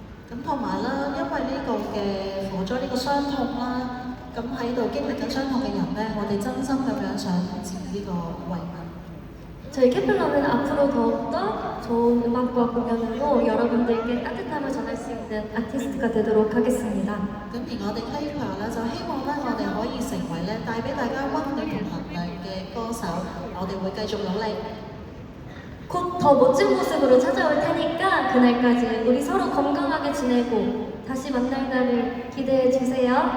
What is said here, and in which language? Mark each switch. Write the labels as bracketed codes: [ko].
[yue] 咁同埋啦，因為呢個嘅火災呢個傷痛啦，咁喺度經歷緊傷痛嘅人咧，我哋真心咁樣想致呢個慰問。 [ko] 저희 캐플러는 앞으로 더욱더 좋은 음악과 공연으로 여러분들께 따뜻함을 전할 수 있는 아티스트가 되도록 하겠습니다. [yue] 咁而我哋 K-pop 咧就希望咧我哋可以成為咧帶俾大家溫暖同能量嘅歌手，我哋會繼續努力。 [ko] 곧 더 멋진 모습으로 찾아올 테니까 그날까지 우리 서로 건강하게 지내고 다시 만날 날을 기대해 주세요.